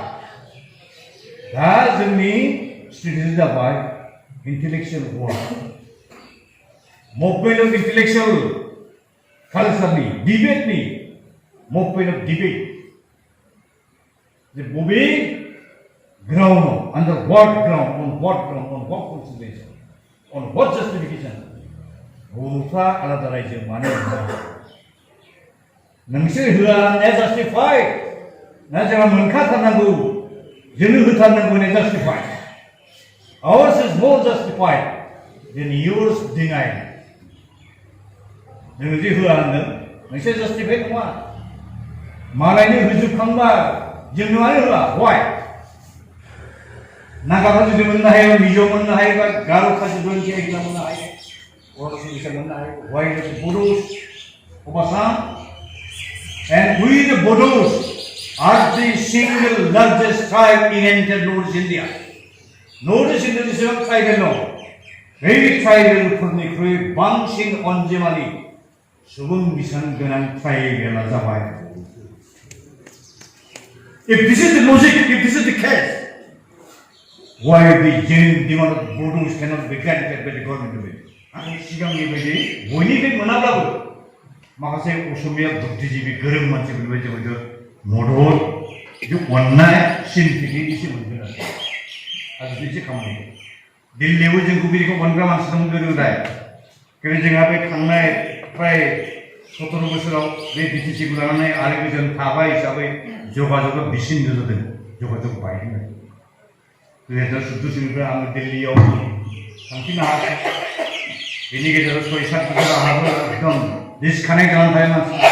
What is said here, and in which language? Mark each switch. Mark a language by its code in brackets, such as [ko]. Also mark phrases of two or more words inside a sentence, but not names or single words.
[brx] दा जोंनि स्ट्रेटेजि जाबाय [en] intellectual war movement of intellectual [brx] कालचारनि डिबेटनि [en] movement of debate [brx] जे बबे ग्राउन्डआव [en] under what ground on what consideration on what justification [brx] बर'फ्रा आलादा रायजो मानो नोंसोर होआनाया जास्टिफाइड ना जोंहा मोनखाथारनांगौ जोंनो होथारनांगौ होननाया जास्टिफाइड [en] ours is more justified than yours denied [brx] जोङो जे होआ होनदों नोंसोर जास्टिफाइड नङा मालायनो होजोबखांबा जोंनो मानो होआ why नागाफ्रा जुदि मोननो हायो मिजो मोननो हायो बा गार' खासि जयन्ति एग्ला मोननो हायो अरुणाचल मोननो हायो [en] why the Bodos of Assam and we the Bodos are the single largest tribe in entire North India. [brx] North India जेसेबां ट्राइबेल दं बे ट्राइबेलफोरनिख्रुइ बांसिन अनजिमानि सुबुं बिसान गोनां ट्राइबेला जाबाय। [en] If this is the logic, if this is the case, why the genuine demand of Bodos cannot be granted by the government of it? [brx] आं सिगांनि बायदि बयनिफ्राय मोनाब्लाबो माखासे असमिया बुद्धिजीबि गोरों मानसिफोरनिफ्राय जोबोद मदद अननाय सिम्पेथि एसे मोनगोन आरो बिदि खामानि दिल्लीयावबो जोंखौ बिदिखौ मोनग्रा मानसि दं गोदो गोदाय खिन्थु जोंहा बे थांनाय प्राय 17 बोसोराव बे बिटिसिखौ लानानै आरो गोजोन थाबाय हिसाबै जगाजगा बिसिन जादों जगाजग बायदों 2014 सोनिफ्राय आङो दिल्लीयाव थांफिननो हायाखै बेनि गेजेराव 6-7 बोसोर आंहाबो एकदम डिसकानेक्ट जानानै थायो मानसि